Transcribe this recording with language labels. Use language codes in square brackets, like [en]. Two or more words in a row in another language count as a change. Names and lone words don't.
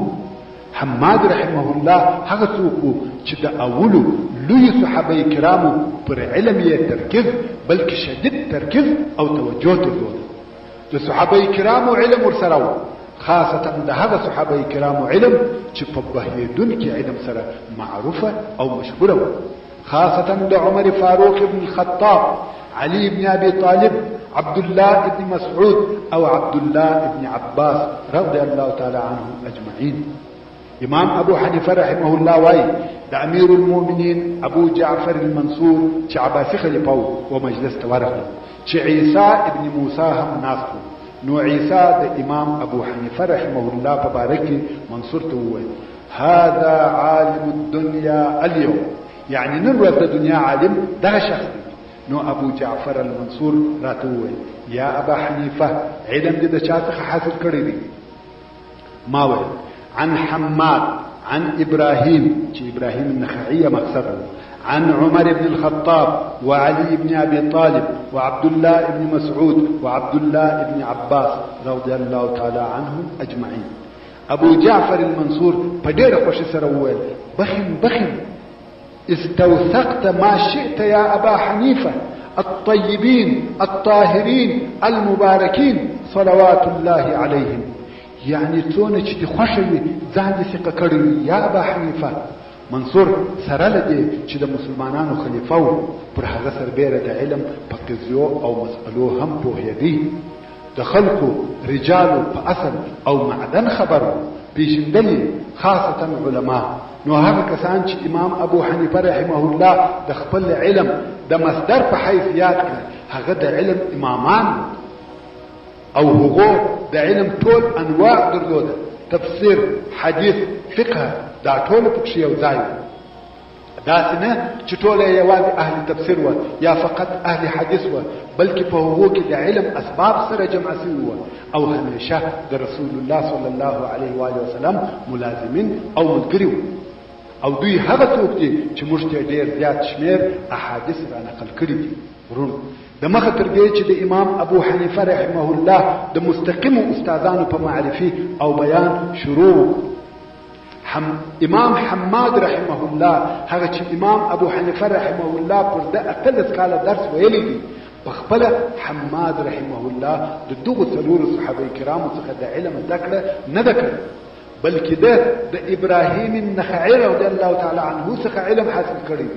[ps] حماد [ar] رحمه الله [ps] هغه څوک و چې د اولو لوی صحابه کرامو پر علم یې ترکیز بلکې شدید ترکیز او توجه درلود. د صحابه کرامو علم ورسره و، خاصتا د هغه صحابه کرامو علم چې په بهیدونکي علم سره معروفه او مشهوره و، خاصتا د عمر فاروق ابن الخطاب، علي ابن ابي طالب، عبد الله ابن مسعود او عبد الله ابن عباس [ar] رضي الله تعالى عنهم اجمعين. [ps] امام ابو حنیفه [ar] رحمه الله [ps] وایي د امیر المؤمنین ابو جعفر المنصور چې عباسي خلیفه و مجلس ته ورغله چې عیسی ابن موسی هم ناست و. نو عیسی د امام ابو حنیفه [ar] رحمه الله [ps] په باره کې منصور ته وویل [ar] هذا عالم الدنيا اليوم، [ps] یعنی نن ورځ د دنیا عالم دغه شخص دی. نو ابو جعفر المنصور راته وویل یا ابا حنیفه علم دې د چا څخه حاصل کړی دی؟ [ar] ما ویل عن حماد عن ابراهيم [ps] چې ابراهيم النخعي مقصده، [ar] عن عمر بن الخطاب وعلي بن ابي طالب وعبد الله بن مسعود وعبد الله بن عباس رضي الله تعالى عنهم اجمعين. [ps] ابو جعفر المنصور په ډېره خوښۍ سره وویل [ar] بخن استوثقت ما شئت يا ابا حنيفه الطيبين الطاهرين المباركين صلوات الله عليهم. [ps] يعني څونه چې خوښه وي ځان دې ثقه کړی یا ابا حنیفه. منصور سره لدی چې د مسلمانانو خلیفہ و پر هغه سربېره د علم په قضیو او مسئلو هم پوهېدی. د خلقو رجالو په اصل او معدن خبر پیژندلی خاصتا علما. نو هغه کسان چې امام ابو حنیفه [ar] رحمه الله [ps] د خپل علم د مصدر په حیث یاد کړ هغه د علم امامان او هغه د علم ټول انواع درلوده، تفسیر، حدیث، فقه، دا ټول پکې یو ځای. داسې نه چې ټول یوازې اهل تفسیر و یا فقط اهل حدیث و، بلکې په هغو کې د علم اسباب سره جمع شوي و او همیشه د رسول الله [ar] صلی الله علیه و آله وسلم [ps] ملازمین او ملګري و. او دوی هغه څوک دي چې موږ ته ډېر زیات شمېر احادیث را نقل کړي دي. ورونو د مخه تر دې چې د امام ابو حنیفه [ar] رحمه الله [ps] د مستقیمو استادانو په معرفي او بیان شروع امام حماد [ar] رحمه الله [ps] هغه چې امام ابو حنیفه [ar] رحمه الله [ps] پر د 18 کاله درس ویلی دی په خپل حماد [ar] رحمه الله [ps] د دغه څلور صحابه کرامو څخه د علم ذکر نه ذکر بلکې د ابراهیم النخعی [ar] رضی الله تعالی عنه [ps] څخه علم حاصل کړی دی.